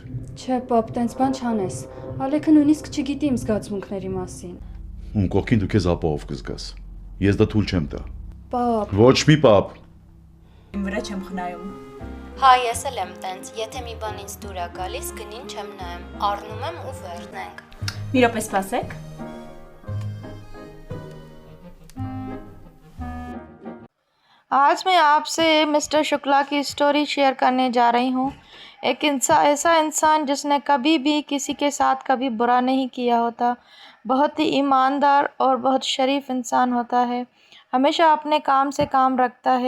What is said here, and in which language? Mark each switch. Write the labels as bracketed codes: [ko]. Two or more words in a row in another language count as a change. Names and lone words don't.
[hy] Չէ, պապ, տենց բան չանես։ Ալեքը նույնիսկ չգիտի իմ զգացմունքների մասին։ Ում կողքին դու քեզ ապահով կզգաս։ Ես դա թույլ չեմ տա։ Պապ։ Ոչ մի պապ։ Իմ վրա չեմ խնայում։ Հա, ես էլ եմ տենց, եթե մի բան ինձ դուր է գալիս, գնին չեմ նայում, առնում եմ ու վերնենք։ Մի րոպե սպասեք։ [hi] आज मैं आपसे मिस्टर शुक्ला की [en] story share [hi] करने जा रही हूँ। एक ऐसा इंसान जिसने कभी भी किसी के साथ कभी बुरा नहीं किया होता, बहुत ही ईमानदार और बहुत शरीफ इंसान होता है, हमेशा अपने काम से काम रखता है।